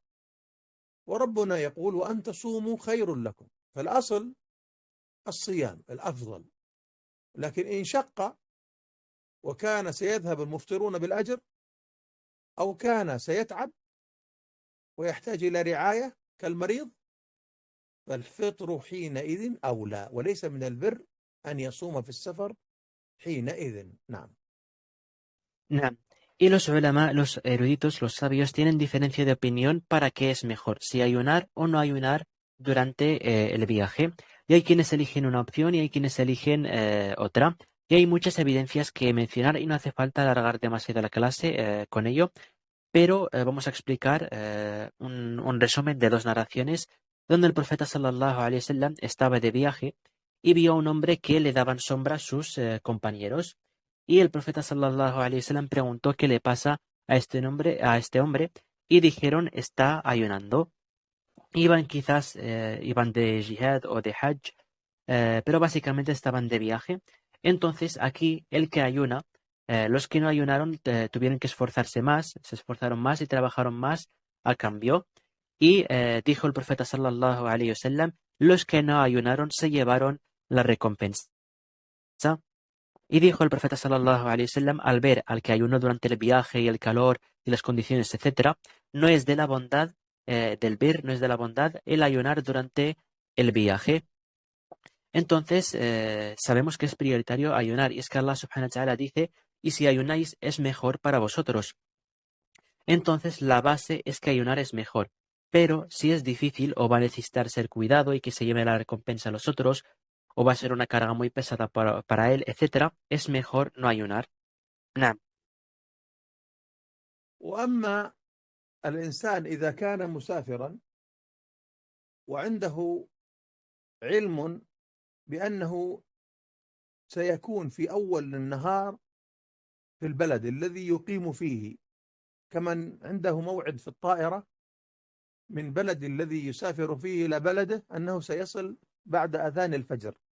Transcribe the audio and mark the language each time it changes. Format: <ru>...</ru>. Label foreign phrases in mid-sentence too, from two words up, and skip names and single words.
<ar>وربنا يقول وأن تصوموا خير لكم، فالأصل الصيام الأفضل، لكن إن شق وكان سيذهب المفطرون بالأجر أو كان سيتعب ويحتاج إلى رعاية كالمريض، فالفطر حينئذ أولى، وليس من البر أن يصوم في السفر حينئذ. نعم. نعم.</ar> <es>Y los ulama, los eruditos, los sabios, tienen diferencia de opinión para qué es mejor, si ayunar o no ayunar durante el viaje. Y hay quienes eligen una opción y hay quienes eligen otra. Y hay muchas evidencias que mencionar y no hace falta alargar demasiado la clase con ello, pero vamos a explicar un resumen de dos narraciones donde el profeta</es> <ar>صلى الله عليه وسلم</ar> <es>estaba de viaje y vio a un hombre que le daban sombra a sus compañeros. Y el profeta</es> <ar>صلى الله عليه وسلم</ar> <es>preguntó qué le pasa a este hombre, y dijeron está ayunando. Iban de jihad o de hajj, pero básicamente estaban de viaje. Entonces aquí el que ayuna, los que no ayunaron tuvieron que esforzarse más, se esforzaron más y trabajaron más a cambio. Y dijo el profeta</es> <ar>صلى الله عليه وسلم,</ar> <es>los que no ayunaron se llevaron la recompensa. Y dijo el profeta</es> <ar>صلى الله عليه وسلم,</ar> <es>al ver al que ayunó durante el viaje y el calor y las condiciones, etcétera, no es de la bondad del bir, no es de la bondad el ayunar durante el viaje. Entonces, sabemos que es prioritario ayunar, y es que</es> <ar>الله سبحانه وتعالى</ar> <es>dice, y si ayunáis es mejor para vosotros. Entonces, la base es que ayunar es mejor. Pero si es difícil o va a necesitar ser cuidado y que se lleve la recompensa a los otros, o va a ser una carga muy pesada para él, etcétera, es mejor no ayunar.</es> <ar>نعم. وأما الإنسان إذا كان مسافرا وعنده علم بأنه سيكون في أول النهار في البلد الذي يقيم فيه، كمن عنده موعد في الطائرة من بلد الذي يسافر فيه إلى بلده أنه سيصل بعد أذان الفجر</ar>